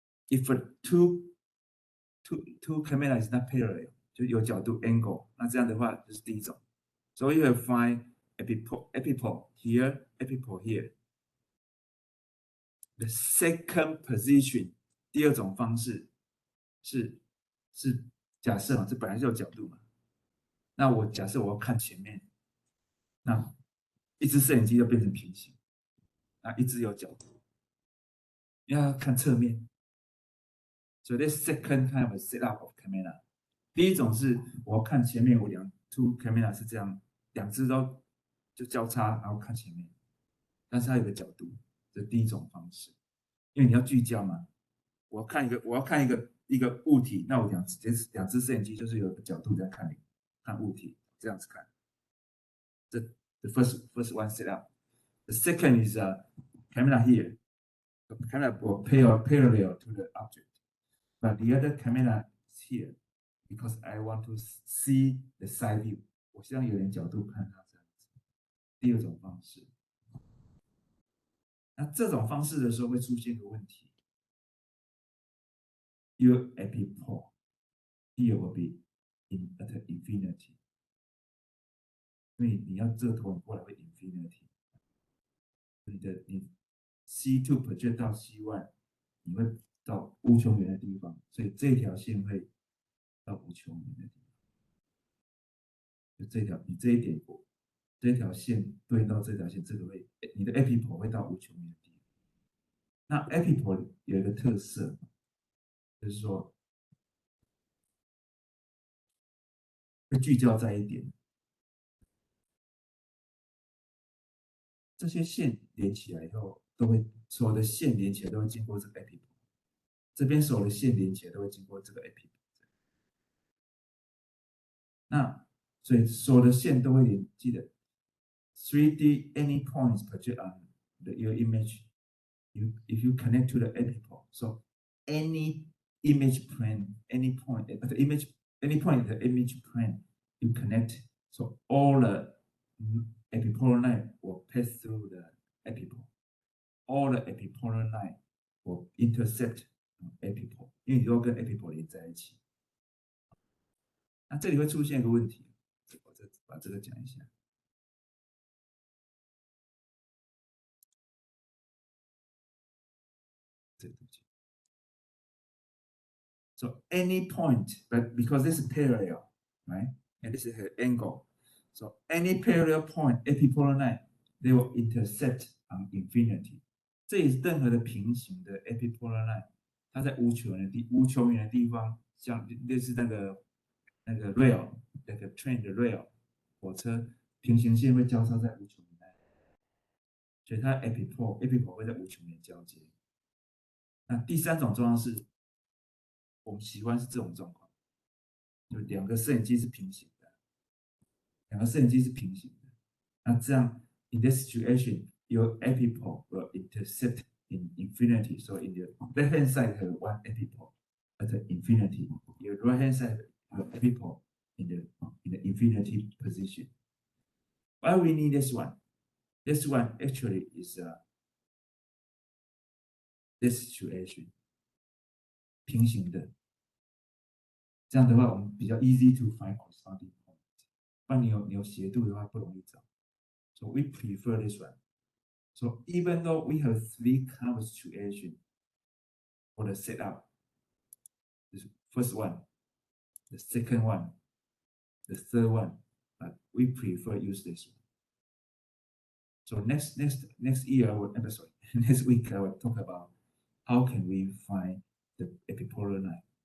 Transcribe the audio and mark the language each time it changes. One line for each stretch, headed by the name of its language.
English: If two camera is not parallel，
Chinese: 就有角度 angle， 那这样的话就是第一种。
English: So you will find epipolar here, epipolar here. The second position，
Chinese: 第二种方式是假设这本来就有角度嘛，那我假设我要看前面，那一只摄影机就变成平行，那一只有角度，要看侧面。
English: So this second kind of setup of camera，
Chinese: 第一种是我要看前面，我
English: two camera
Chinese: 是这样，两只都就交叉，然后看前面，但是它有个角度，这第一种方式，因为你要聚焦嘛，我要看一个物体，那我两只摄影机就是有个角度在看物体，这样子看。
English: 这 the first one setup。 The second is camera here. The camera will parallel to the object.But the other camera is here because I want to see the side view。
Chinese: 我希望有点角度看它这样子。第二种方式，那这种方式的时候会出现个问题 ，
English: Your epipolar here will be at infinity，
Chinese: 因为你要这个投影过来会 infinity， 你 C2 project 到 C1， 你会到无穷远的地方，所以这条线会到无穷远的地方。就你这一点，这条线对应到这条线，这个会你的 epipolar 会到无穷远的地方。那 epipolar 有一个特色，就是说会聚焦在一点，这些线连起来以后，所有的线连起来都会经过这个 epipolar。这边所有的线连起来都会经过这个 epipolar。那所以所有的线都会记得
English: 3D any points project on your image. If you connect to the epipolar, so any image plane, any point in the image plane you connect, so all the epipolar line will pass through the epipolar. All the epipolar line will intercept epipolar，
Chinese: 因为你都跟 epipolar 连在一起。那这里会出现一个问题，我再把这个讲一下。
English: So any point, but because this is parallel, right? And this is an angle. So any parallel point, epipolar line, they will intercept on infinity.
Chinese: 这也是任何的平行的 epipolar line， 它在无穷远的地方，像类似那个 rail， 那个 train 的 rail， 火车平行线会交叉在无穷远，所以它 epipolar 会在无穷远交接。那第三种状况是，我们喜欢是这种状况，就两个摄影机是平行的，那这样
English: in this situation your epipolar will intercept in infinity, so in the left hand side have one epipolar at the infinity. Your right hand side, your epipole in the infinity position. Why we need this one? This one actually is this situation
Chinese: 平行的，这样的话我们比较
English: easy to find corresponding point。
Chinese: 不然你有斜度的话不容易找。
English: So we prefer this one. So even though we have 3 cover situation for the setup, the first one, the second one, the third one, but we prefer use this one. So next year, sorry, next week I will talk about how can we find the epipolar line.